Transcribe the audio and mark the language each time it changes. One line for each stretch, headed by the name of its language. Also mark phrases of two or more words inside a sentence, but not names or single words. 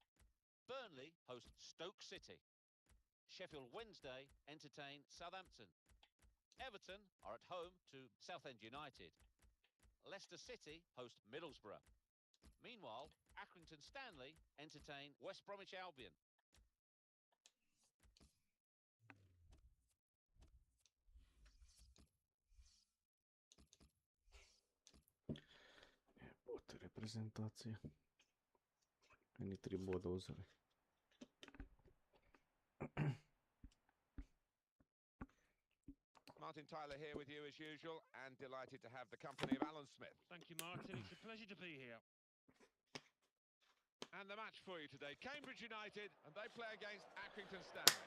English: Burnley host Stoke City. Sheffield Wednesday entertain Southampton. Everton are at home to Southend United. Leicester City host Middlesbrough. Meanwhile, Accrington Stanley entertain West Bromwich Albion.
Serbian: Jebote reprezentacije. Meni 3 boda uzeli.
English: Martin Tyler here with you as usual, and delighted to have the company of Alan Smith. Thank you, Martin. It's a pleasure to be here. And the match for you today, Cambridge United, and they play against Accrington Stanley.